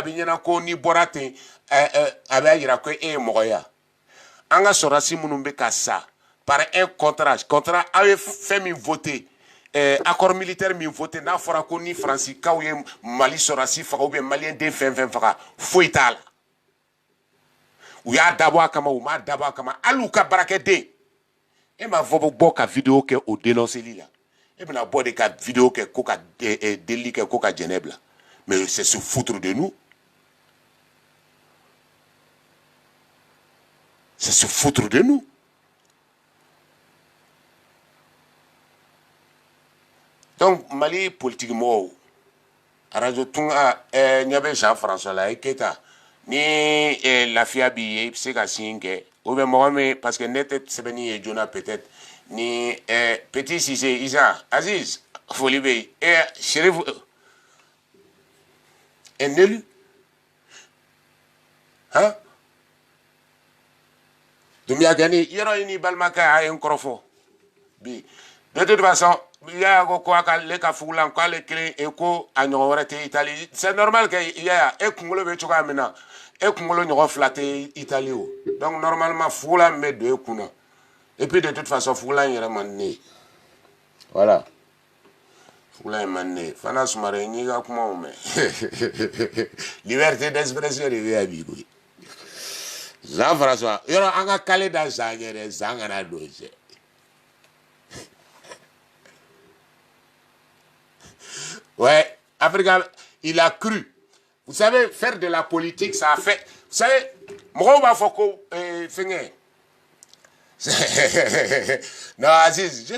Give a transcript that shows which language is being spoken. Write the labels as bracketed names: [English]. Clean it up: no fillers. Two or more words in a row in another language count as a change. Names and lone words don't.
[Bambara] bɛ ɲɛna ko n'i bɔra ten a bɛ yira ko e ye mɔgɔ ye an ka sɔrɔdasi minnu bɛ ka sa [French] par un contrat [Bambara] aw ye fɛn min voté [French] accord militaire [Bambara] min voté n'a fɔra ko ni faransiikaw ye mali sɔrɔdasi faga ou bien maliyɛn den fɛn faga foyi t'a la u y'a dabɔ a kama u m'a dabɔ a kama hali u ka baarakɛden e m'a fɔ bɔ ka vidéo kɛ o dénonceli la e bɛna bɔ de ka vidéo kɛ ko ka delili kɛ ko ka Jɛnɛ bila [French] mais c'est se foutre de nous c'est se foutre de nous. [Bambara] Donc Mali politique mɔgɔw radio tunga ɲɛ bɛ Jean-François la i Keyita ni lafiya b'i ye i bɛ se ka signer kɛ ou bien mɔgɔ min parce que ne tɛ sɛbɛnni ye joona peut-être ni Petit Cissé Isa Aziz foli bɛ yen Chérif [French] un élu hein [Bambara] Doumbia Gani yɔrɔ ni balimakɛ a ye n kɔrɔfɔ bi [French] de toute façon [Bambara] yaya ko ko ale ka fugulan ko ale kelen e ko a ɲɔgɔn wɛrɛ tɛ Italie [French] c'est normal que [Bambara] yaya e kunkolo bɛ cogoya min na e kunkolo ɲɔgɔn fila tɛ Italie o donc normalement fugulan bɛ don e kun na [French] et puis de toute façon [Bambara] fugulan yɛrɛ man di ne ye voilà fugulan in man di ne ye Fana Sumare n y'i ka kumaw mɛn [French] liberté d'expression [Bambara] de bɛ yan bi koyi Jean-François yɔrɔ an ka kale da zan ɲɛ dɛ zan kana don cɛ. [French] Ouais, Africain, il a cru. Vous savez, faire de la politique, ça a fait. Vous savez, moi, va faut non, Aziz, je ne suis pas seul.